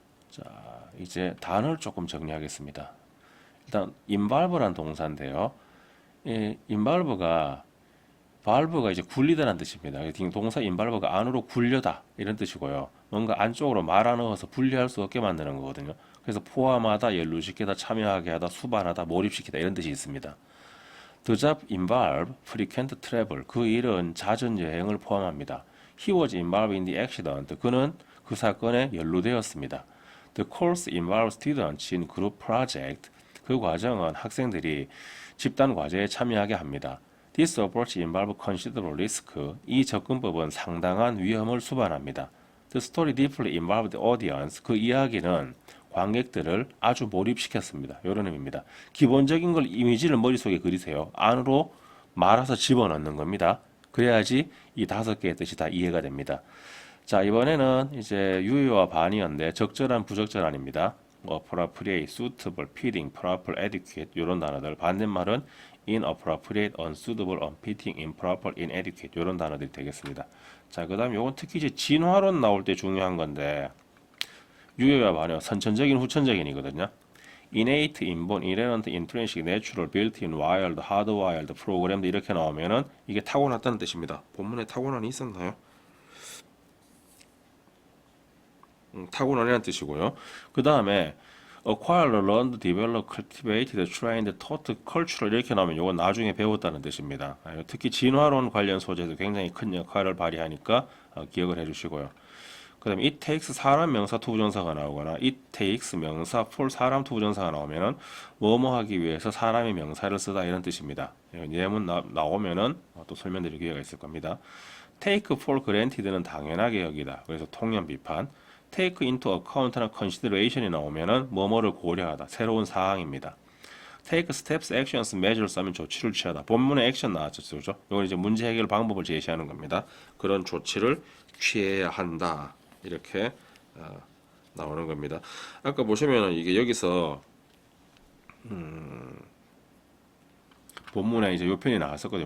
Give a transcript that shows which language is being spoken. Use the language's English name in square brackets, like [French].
[Korean] 자, 이제 단어를 조금 정리하겠습니다. 일단 involve란 동사인데요. 이 involve가 valve가 이제 굴리다라는 뜻입니다. 동사 involve가 안으로 굴려다 이런 뜻이고요. 뭔가 안쪽으로 말아 넣어서 분리할 수 없게 만드는 거거든요. 그래서 포함하다, 연루시키다, 참여하게 하다, 수반하다, 몰입시키다 이런 뜻이 있습니다. [English] The job involved frequent travel. [Korean] 그 일은 잦은 여행을 포함합니다. [English] He was involved in the accident. [Korean] 그는 그 사건에 연루되었습니다. [English] The course involved students in group project. [Korean] 그 과정은 학생들이 집단 과제에 참여하게 합니다. [English] This approach involves considerable risk. [Korean] 이 접근법은 상당한 위험을 수반합니다. [English] The story deeply involved the audience. [Korean] 그 이야기는 관객들을 아주 몰입시켰습니다. 이런 의미입니다. 기본적인 걸 이미지를 머릿속에 그리세요. 안으로 말아서 집어넣는 겁니다. 그래야지 이 5개의 뜻이 다 이해가 됩니다. 자, 이번에는 이제 유효와 반의어인데 적절한, 부적절한입니다. [English] appropriate, suitable, fitting, proper, adequate [Korean] 이런 단어들. 반대말은 [English] inappropriate, unsuitable, unfitting, improper, inadequate [Korean] 이런 단어들이 되겠습니다. 자, 그다음 요건 특히 이제 진화론 나올 때 중요한 건데 유효와 반의어 선천적인, 후천적인이거든요. [English] innate, inborn, inherent, intrinsic, natural, built-in, wired, hardwired, programmed [Korean] 이렇게 나오면은 이게 타고났다는 뜻입니다. 본문에 타고난이 있었나요? 타고난이라는 뜻이고요. 그 다음에 [English] acquire, learned, develop, cultivated, trained, taught, cultural [Korean] 이렇게 나오면 이건 나중에 배웠다는 뜻입니다. 특히 진화론 관련 소재도 굉장히 큰 역할을 발휘하니까 기억을 해주시고요. 그 다음에 it takes 사람 명사 투부정사가 나오거나 it takes 명사 for 사람 투부정사가 나오면은 뭐뭐 하기 위해서 사람의 명사를 쓰다 이런 뜻입니다. 예문 나오면은 또 설명드릴 기회가 있을 겁니다. take for granted는 당연하게 여기다. 그래서 통념 비판. take into account나 consideration이 나오면은 뭐뭐를 고려하다. 새로운 사항입니다. [English] take steps, actions, measures [Korean] 하면 조치를 취하다. 본문에 액션 나왔죠, 그죠? 이건 이제 문제 해결 방법을 제시하는 겁니다. 그런 조치를 취해야 한다. 이렇게 나오는 겁니다. 아까 보시면은 이게 여기서 본문에 이제 요 편이 나왔었거든요.